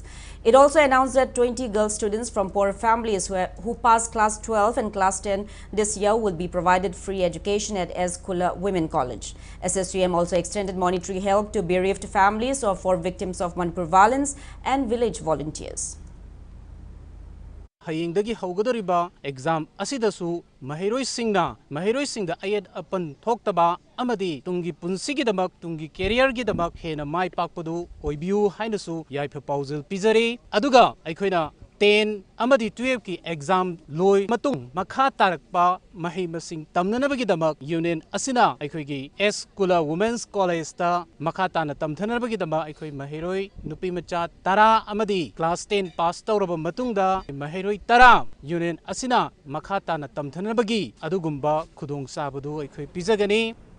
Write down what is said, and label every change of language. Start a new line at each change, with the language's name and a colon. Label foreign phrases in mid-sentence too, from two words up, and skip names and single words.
English: It also announced that 20 girl students from poor families who passed Class 12 and Class 10 this year will be provided free education at S. Kula Women College. SSUM also extended monetary help to bereaved families or for victims of Manipur violence and village volunteers.
Manipuri: Hayingdagi haugadoriba exam asidasu mahiroi singda ayed apan thoktaba amadi tungi punsigi damak tungi career gi damak hena mai pakpadu oibiu hainasu yaifa pauzil pizari aduga aikhoina 10 amadi 12 ki exam loi matung makha tarakpa mahi masing tamnanabagi damak union asina aikhoigi S Kula Women's College ta makha tana tamthanabagi damak aikoi mahiroi nupi macha tara amadi class 10 pass tawraba matungda mahiroi tara union asina makha tana tamthanabagi adugumba khudong sabadu aikoi pizagani.